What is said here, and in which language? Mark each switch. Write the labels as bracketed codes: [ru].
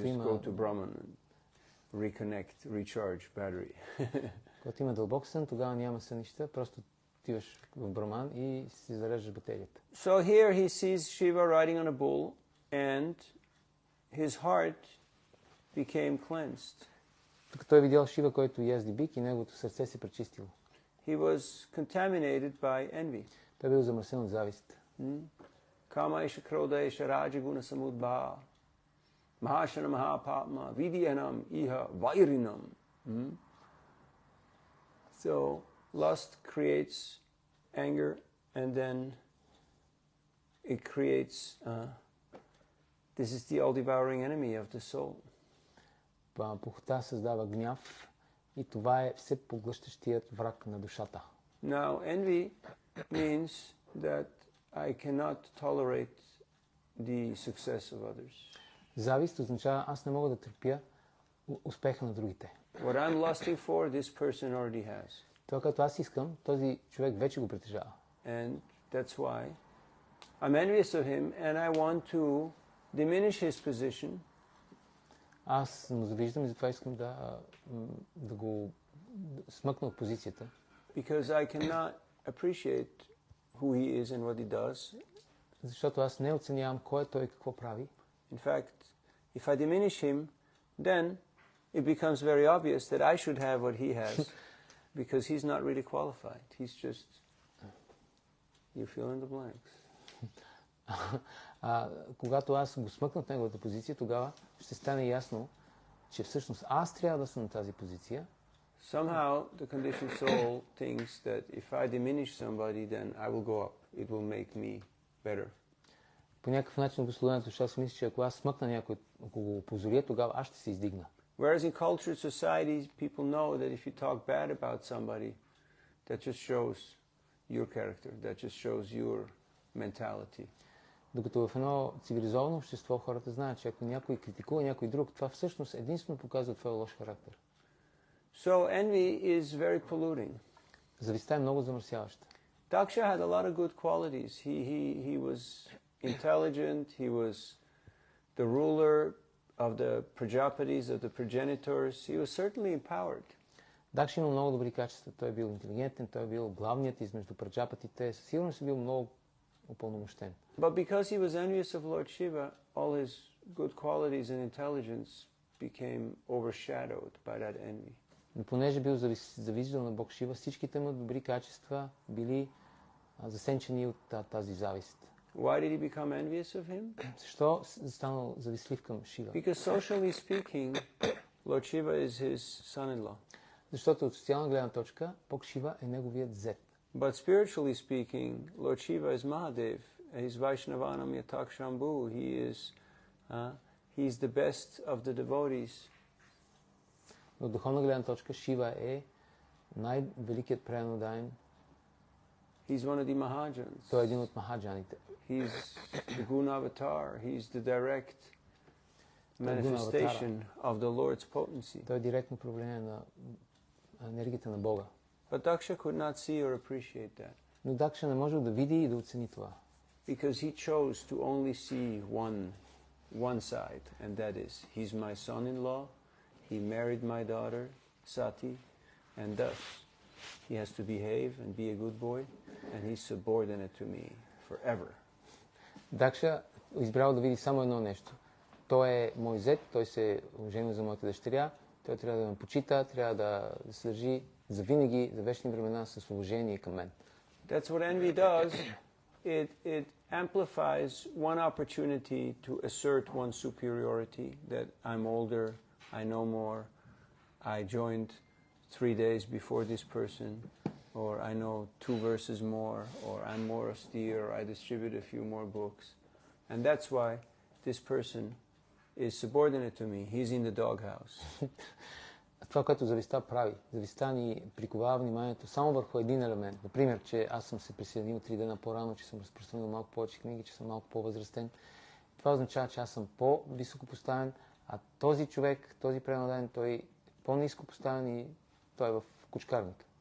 [en] Just go to Brahman and reconnect, recharge battery. [bg] Когато има дълбок сън, тогава няма сънища, просто отиваш в Браман и си зареждаш батерията. [en] So here he sees Shiva riding on a bull and his heart became cleansed. [bg] Тук той видял Шива, който язди бик и неговото сърце се пречистило. [en] He was contaminated by envy. [bg] Той бил замърсен от завист. [sa] Kama isha krodha isha rajaguna samudbha mahashana mahapatma vidyanam iha vairinam. [en] So lust creates anger and then it creates this is the all-devouring enemy of the soul. [bg] Похота създава гняв и това е все поглъщащият враг на душата. [en] Now envy means that I cannot tolerate the success of others. [bg] Завист означава аз не мога да търпя успеха на другите. [en] What I'm lusting for, this person already has. [bg] Това, което аз искам, този човек вече го притежава. [en] And that's why I'm envious of him and I want to diminish his position. [bg] Аз му завиждам и затова искам да го смъкна от позицията. [en] Because I cannot appreciate who he is and what he does. [bg] Защото аз не оценявам кой е той и какво прави. [en] In fact, if I diminish him, then it becomes very obvious that I should have what he has, because he's not really qualified. He's just, you fill in the blanks. [bg] Когато аз го смъкна от неговата позиция, тогава ще стане ясно, че всъщност аз трябва да съм на тази позиция. [en] Somehow the conditioned soul thinks that if I diminish somebody, then I will go up. It will make me better. [bg] По някакъв начин обусловената душа си мисли, че ако аз смъкна някой, ако го опозоря, тогава аз ще се издигна. [en] Whereas in cultured societies, people know that if you talk bad about somebody, that just shows your character, that just shows your mentality. [bg] Докато в едно цивилизовано общество хората знаят, че ако някой критикува някой друг, това всъщност единствено показва твоя лош характер. [en] So envy is very polluting. [bg] Завистта е много замърсяваща. [en] Daksha had a lot of good qualities. He was intelligent, he was the ruler of the Prajapatis, of the progenitors. He was certainly empowered. [bg] Дакша има много добри качества. Той е бил интелигентен, той е бил главният измежду праджапатите. Със сигурност е бил много упълномощен. [en] But because he was envious of Lord Shiva, all his good qualities and intelligence became overshadowed by that envy. [bg] Но понеже бил завиждал на Бог Шива, всичките му добри качества били засенчени от тази завист. [en] Why did he become envious of him? [bg] Защо станал завистлив към Шива? [en] Because socially speaking, Lord Shiva is his son-in-law. [bg] Защото от социална гледна точка Бог Шива е неговият зет. [en] But spiritually speaking, Lord Shiva is Mahadev. He's [sa] Vaishnavanam Yatak Shambhu. [en] He's the best of the devotees. [bg] От духовна гледна точка Шива е най-великият преданодаян. [en] He's one of the Mahajans. [bg] Той е един от махаджаните. [en] He's the Guna Avatar. He's the direct manifestation of the Lord's potency. [bg] Той е директно проявление на енергията на Бога. [en] But Daksha could not see or appreciate that. [bg] Но Дакша не може да види и да оцени това. [en] Because he chose to only see one side, and that is, he's my son-in-law, he married my daughter, Sati, and thus he has to behave and be a good boy, and he's subordinate to me forever. [bg] Дакша избрал да види само едно нещо. Той е мой зет, той се оженил за моята дъщеря, той трябва да ме почита, трябва да се държи за винаги, за вечни времена с уважение към мен. [en] That's what envy does. It amplifies one opportunity to assert one's superiority, that I'm older, I know more, I joined 3 days before this person, or I know 2 verses more, or I'm more austere, or I distribute a few more books. And that's why this person is subordinate to me. He's in the doghouse. [bg] Това, което завистта прави. Завистта ни приковава вниманието само върху един елемент. Например, че аз съм се присъединил 3 дена по-рано, че съм разпространил малко повече книги, че съм малко по-възрастен. Това означава, че аз съм по-високо поставен, а този човек, този преданодаян, той е по-ниско поставен и той е в кучкарника.